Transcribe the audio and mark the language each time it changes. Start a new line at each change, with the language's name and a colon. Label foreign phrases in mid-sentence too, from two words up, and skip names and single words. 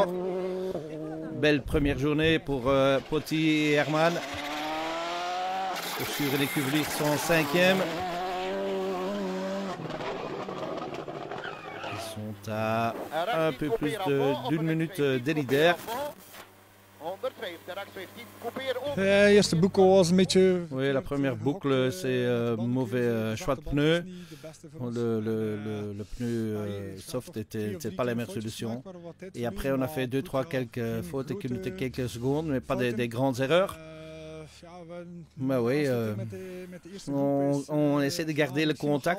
French: Belle première journée pour Poty et Herman. Sur les Cuvelures sont 5e. Ils sont à un peu plus d'une minute des leaders.
Dutch: Eerste boekel was een beetje...
French: Oui, la première boucle, c'est mauvais choix de pneus. Le pneu soft n'était pas la meilleure solution. Et après, on a fait 2-3 quelques fautes et quelques secondes, mais pas des grandes erreurs. Bah oui, on essaie de garder le contact.